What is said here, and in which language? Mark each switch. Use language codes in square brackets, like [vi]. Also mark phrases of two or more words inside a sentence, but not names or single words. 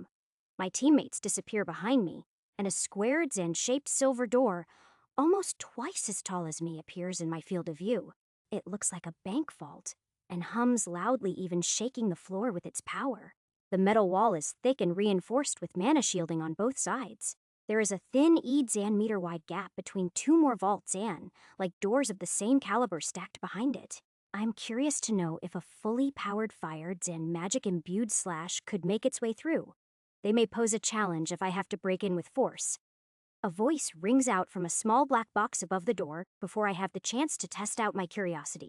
[en] My teammates disappear behind me, and a squared Zan-shaped silver door, almost twice as tall as me, appears in my field of view. It looks like a bank vault, and hums loudly, even shaking the floor with its power. The metal wall is thick and reinforced with mana shielding on both sides. There is a thin Zan meter-wide gap between two more vaults Zan, like doors of the same caliber stacked behind it. I'm curious to know if a fully powered fire Zan magic-imbued slash could make its way through. They may pose a challenge if I have to break in with force. A voice rings out from a small black box above the door before I have the chance to test out my curiosity.